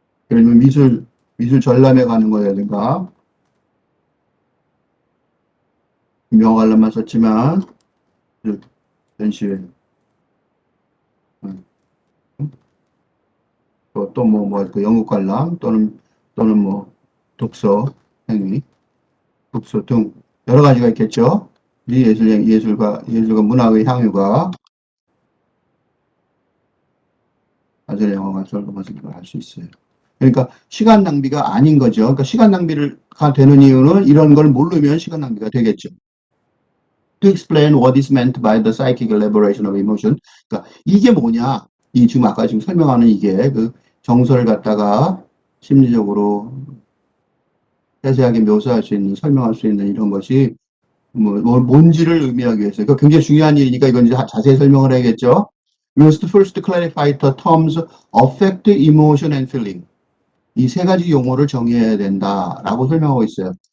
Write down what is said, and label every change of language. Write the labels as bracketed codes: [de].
[ko] 예를 들면 미술 전람회 가는 거라든가, 영어 관람만 썼지만, 그 전시회, 또 그 영국 관람, 또는 뭐, 독서 행위, 독서 등, 여러 가지가 있겠죠? 이 예술과 문학의 향유가 아주 영화가 저런 모습을 알 수 있어요. 그러니까 시간 낭비가 아닌 거죠. 그러니까 시간 낭비가 되는 이유는 이런 걸 모르면 시간 낭비가 되겠죠. [en] To explain what is meant by the psychic elaboration of emotion. [ko] 그러니까 이게 뭐냐? 이 지금 아까 지금 설명하는 이게 그 정서를 갖다가 심리적으로 세세하게 묘사할 수 있는, 설명할 수 있는 이런 것이 뭔지를 의미하기 위해서. 그러니까 굉장히 중요한 일이니까 이건 이제 자세히 설명을 해야겠죠. [en] We must first clarify the terms affect, emotion, and feeling. [ko] 이 세 가지 용어를 정의해야 된다라고 설명하고 있어요.